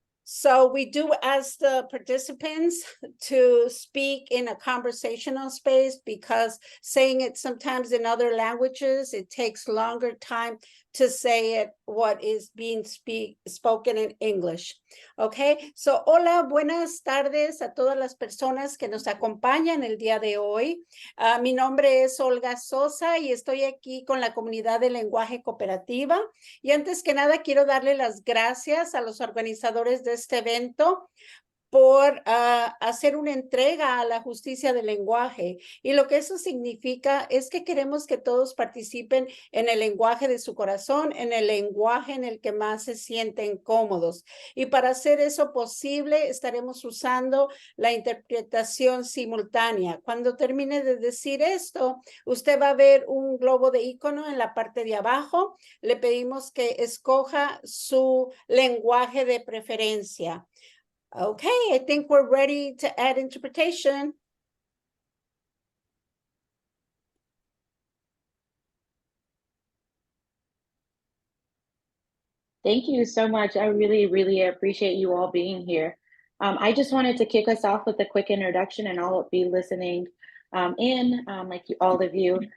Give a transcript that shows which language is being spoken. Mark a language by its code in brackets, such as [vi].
[en] So we do ask the participants to speak in a conversational space, because saying it sometimes in other languages, it takes longer time to say it what is being spoken in English. Okay, so [es] hola, buenas tardes a todas las personas que nos acompañan el día de hoy. Mi nombre es Olga Sosa y estoy aquí con la comunidad de lenguaje cooperativa. Y antes que nada, quiero darle las gracias a los organizadores de este evento por hacer una entrega a la justicia del lenguaje. Y lo que eso significa es que queremos que todos participen en el lenguaje de su corazón, en el lenguaje en el que más se sienten cómodos. Y para hacer eso posible, estaremos usando la interpretación simultánea. Cuando termine de decir esto, usted va a ver un globo de icono en la parte de abajo. Le pedimos que escoja su lenguaje de preferencia. [en] Okay, I think we're ready to add interpretation. Thank you so much. I really, really appreciate you all being here. I just wanted to kick us off with a quick introduction, and I'll be listening like all of you.